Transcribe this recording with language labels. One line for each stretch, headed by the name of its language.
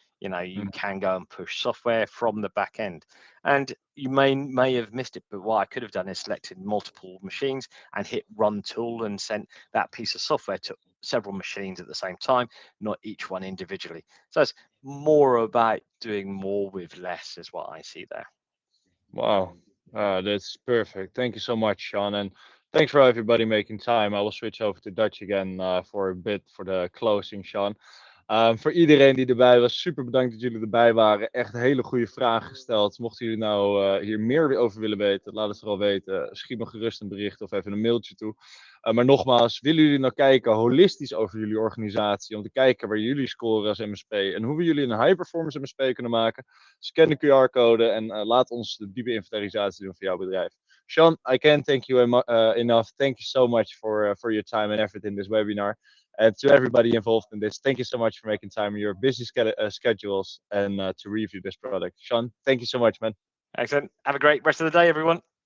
English: You can go and push software from the back end. And you may have missed it, but what I could have done is selected multiple machines and hit run tool and sent that piece of software to several machines at the same time, not each one individually. So it's more about doing more with less, is what I see there. Wow, that's perfect. Thank you so much, Sean, and thanks for everybody making time. I will switch over to Dutch again for a bit for the closing, Sean.
Dutch: Voor iedereen die erbij was, super bedankt dat jullie erbij waren. Echt hele goede vragen gesteld. Mochten jullie nou hier meer over willen weten, laat het vooral weten. Schiet me gerust een bericht of even een mailtje toe. Maar nogmaals, willen jullie nou kijken holistisch over jullie organisatie, om te kijken waar jullie scoren als MSP en hoe we jullie een high-performance MSP kunnen maken? Scan de QR-code en laat ons de diepe inventarisatie doen voor jouw bedrijf.
English: Sean, I can't thank you enough. Thank you so much for your time and effort in this webinar. And to everybody involved in this, thank you so much for making time in your busy schedules and to review this product. Sean, thank you so much, man. Excellent. Have a great rest of the day, everyone.